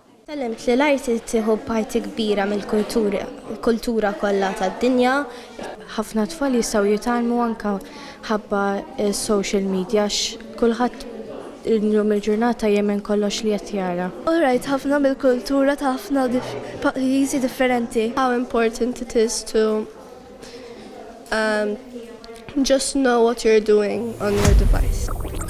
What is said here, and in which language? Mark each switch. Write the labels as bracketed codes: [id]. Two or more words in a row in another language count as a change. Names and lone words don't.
[mt] Tallimt li l-arti tieħu parti kbira mill-kultura kollha tad-dinja. Ħafna tfal jistgħu jitgħallmu anke ħabba [en] social media [mt] kulħadd illum il-ġurnata jemmen kollox li qed jara. Alright, ħafna mill-kultura ta' ħafna pajjiżi differenti. [en] How important it is to just know what you're doing on your device.